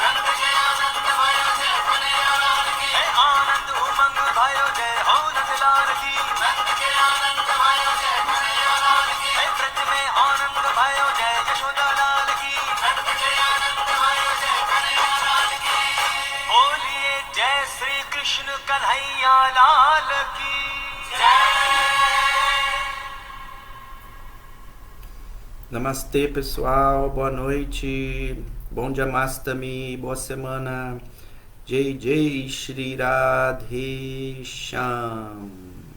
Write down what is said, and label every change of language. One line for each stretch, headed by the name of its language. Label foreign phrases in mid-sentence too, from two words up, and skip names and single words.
Hindi: है आनंद उमंग भयो जय हो नंद लाल की, है ब्रज में आनंद भयो जय यशोदा लाल की, बोलिए जय श्री कृष्ण कन्हैया लाल की
Portuguese: Namastê, pessoal. Boa noite. Bom Jamastami. Boa semana.
Hindi: जय जय श्री राधे श्याम.